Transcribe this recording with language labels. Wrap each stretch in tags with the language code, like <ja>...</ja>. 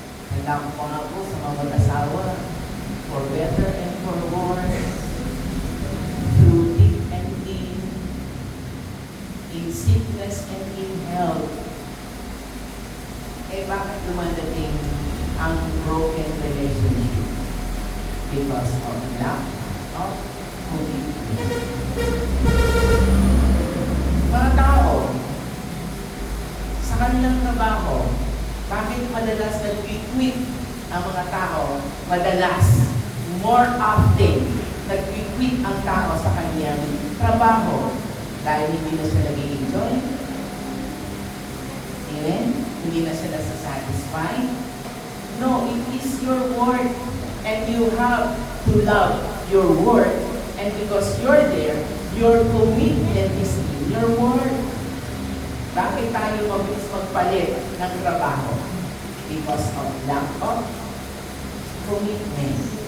<tl>Kailangan ko nga po sa mga mag-asawa,</tl> <en>for better and for worse, through thick and thin, in sickness and in health.</en> <tl>Eh bakit dumadating ang broken relationship?</tl> <en>Because of lack of commitment.</en> <tl>Mga tao, sa kanilang trabaho, bakit madalas nag-quit ang mga tao? Madalas,</tl> <en>more often,</en> <tl>nag-quit ang tao sa kanyang trabaho dahil hindi na siya nag-enjoy. Amen? Hindi na siya nasa-satisfy.</tl> <en>No, it is your work and you have to love your work, and because you're there, your commitment is in your work.</en> <tl>Bakit tayo mabilis magpalit ng trabaho?</tl> <en>Because of lack of commitment.</en>